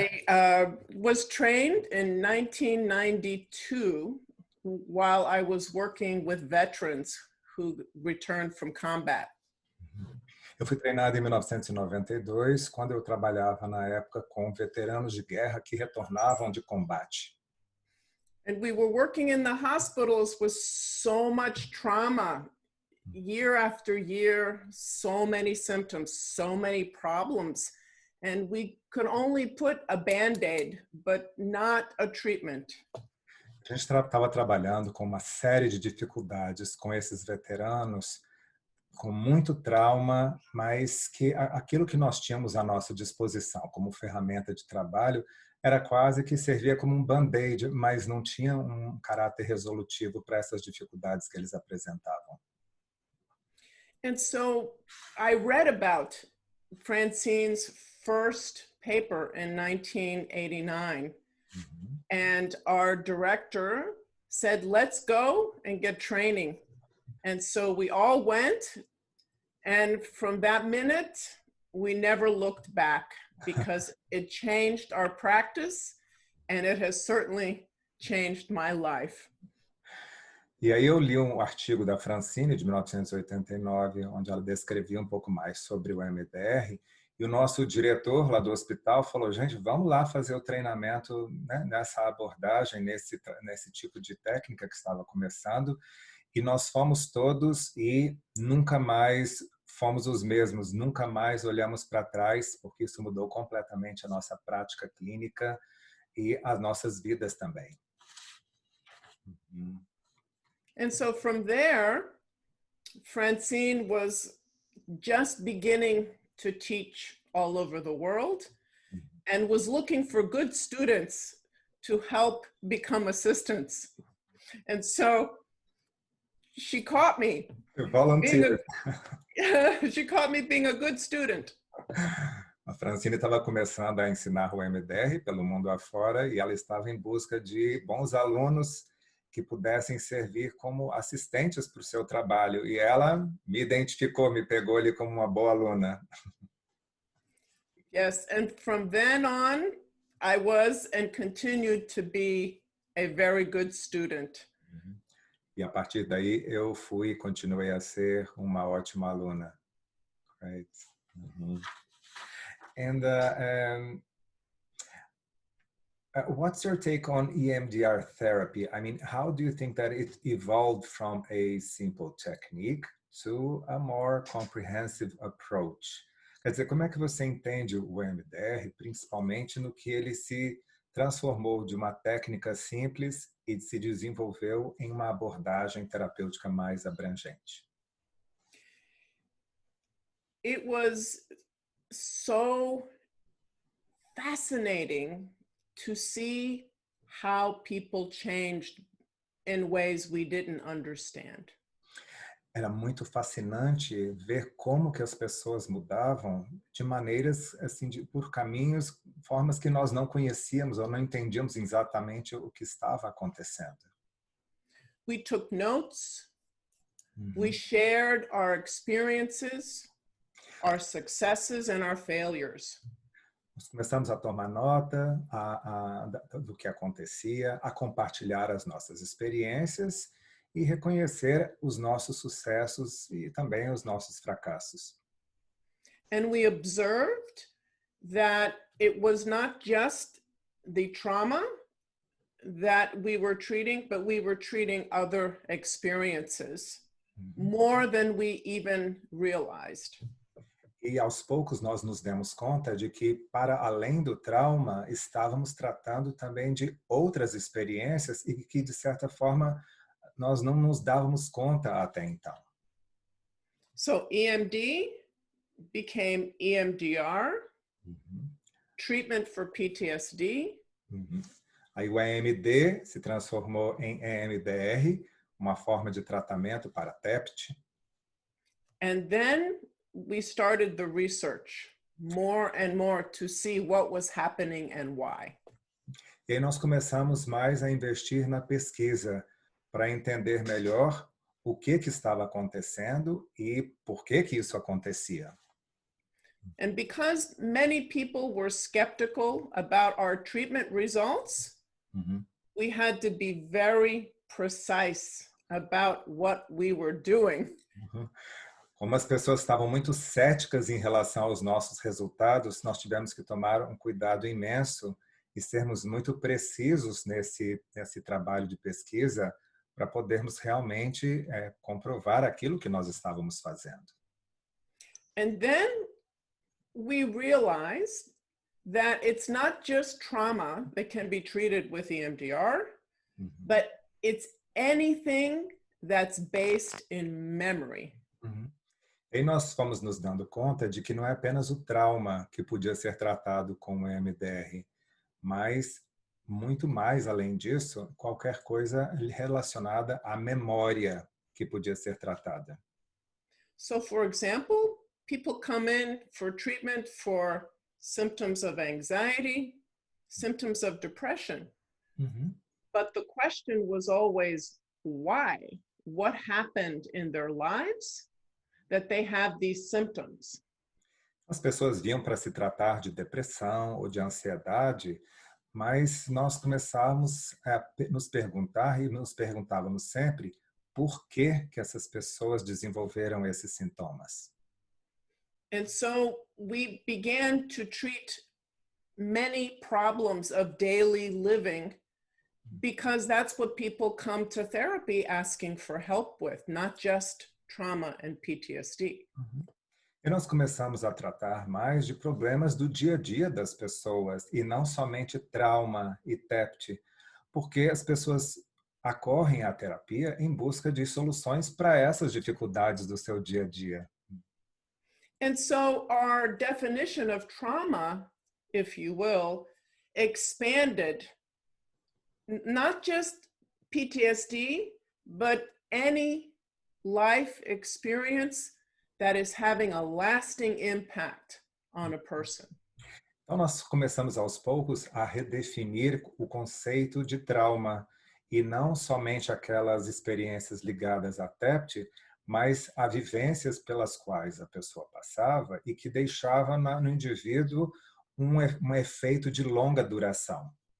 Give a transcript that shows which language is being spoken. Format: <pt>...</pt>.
<en>I was trained in 1992 while I was working with veterans who returned from combat.</en> <pt>Eu fui treinado em 1992, quando eu trabalhava na época com veteranos de guerra que retornavam de combate.</pt> <en>And we were working in the hospitals with so much trauma, year after year, so many symptoms, so many problems. And we could only put a Band-Aid, but not a treatment.</en> <pt>A gente estava trabalhando com uma série de dificuldades com esses veteranos, com muito trauma, mas que aquilo que nós tínhamos à nossa disposição como ferramenta de trabalho era quase que servia como um band-aid, mas não tinha um caráter resolutivo para essas dificuldades que eles apresentavam.</pt> <en>And so I read about Francine's first paper in 1989. And our director said, let's go and get training. And so we all went. And from that minute, we never looked back because it changed our practice and it has certainly changed my life.</en> <pt>E aí eu li um artigo da Francine, de 1989, onde ela descrevia um pouco mais sobre o EMDR, e o nosso diretor lá do hospital falou, gente, vamos lá fazer o treinamento, né, nessa abordagem, nesse tipo de técnica que estava começando, e nós fomos todos e nunca mais fomos os mesmos, nunca mais olhamos para trás, porque isso mudou completamente a nossa prática clínica e as nossas vidas também.</pt> <en>And so from there, Francine was just beginning to teach all over the world and was looking for good students to help become assistants. And so she caught me. Volunteer. She caught me being a good student.</en> <pt>A Francine estava começando a ensinar o EMDR pelo mundo afora e ela estava em busca de bons alunos que pudessem servir como assistentes para o seu trabalho. E ela me identificou, me pegou ali como uma boa aluna.</pt> <en>Yes, and from then on, I was and continued to be a very good student.</en> <pt>E a partir daí eu fui e continuei a ser uma ótima aluna.</pt> <en>Right. And what's your take on EMDR therapy? I mean, how do you think that it evolved from a simple technique to a more comprehensive approach?</en> <pt>Quer dizer, como é que você entende o EMDR, principalmente no que ele se transformou de uma técnica simples e se desenvolveu em uma abordagem terapêutica mais abrangente?</pt> <en>It was so fascinating to see how people changed in ways we didn't understand.</en> <pt>Era muito fascinante ver como que as pessoas mudavam de maneiras assim, por caminhos, formas que nós não conhecíamos ou não entendíamos exatamente o que estava acontecendo.</pt> <en>We took notes. We shared our experiences, our successes and our failures.</en> <pt>Nós começamos a tomar nota do que acontecia, a compartilhar as nossas experiências e reconhecer os nossos sucessos e também os nossos fracassos.</pt> <en>And we observed that it was not just the trauma that we were treating, but we were treating other experiences more than we even realized.</en> <pt>E aos poucos nós nos demos conta de que, para além do trauma, estávamos tratando também de outras experiências e que, de certa forma, nós não nos dávamos conta até então.</pt> <en>So EMD became EMDR, treatment for PTSD.</en> <pt>Aí o EMD se transformou em EMDR, uma forma de tratamento para TEPT.</pt> <en>And then we started the research more and more to see what was happening and why.</en> <pt>E aí nós começamos mais a investir na pesquisa para entender melhor o que estava acontecendo e por que isso acontecia.</pt> <en>And because many people were skeptical about our treatment results, we had to be very precise about what we were doing.</en> <pt>Como as pessoas estavam muito céticas em relação aos nossos resultados, nós tivemos que tomar um cuidado imenso e sermos muito precisos nesse trabalho de pesquisa para podermos realmente comprovar aquilo que nós estávamos fazendo.</pt> <en>And then we realized that it's not just trauma that can be treated with EMDR, but it's anything that's based in memory.</en> <pt>E nós fomos nos dando conta de que não é apenas o trauma que podia ser tratado com o EMDR, mas muito mais além disso, qualquer coisa relacionada à memória que podia ser tratada.</pt> <en>So, for example, people come in for treatment for symptoms of anxiety, symptoms of depression. But the question was always, why? What happened in their lives that they have these symptoms?</en> <pt>As pessoas vinham para se tratar de depressão ou de ansiedade, mas nós começávamos a nos perguntar e nos perguntávamos sempre por que essas pessoas desenvolveram esses sintomas.</pt> <en>And so we began to treat many problems of daily living because that's what people come to therapy asking for help with, not just trauma and PTSD.</en> <pt>E nós começamos a tratar mais de problemas do dia a dia das pessoas e não somente trauma e TEPT, porque as pessoas acorrem à terapia em busca de soluções para essas dificuldades do seu dia a dia.</pt> <en>And so our definition of trauma, if you will, expanded, not just PTSD, but any life experience that is having a lasting impact on a person.</en> <pt>Então nós começamos aos poucos a redefinir o conceito de trauma e não somente aquelas experiências ligadas à TEPT, mas a vivências pelas quais a pessoa passava e que deixava no indivíduo um efeito de longa duração.</pt>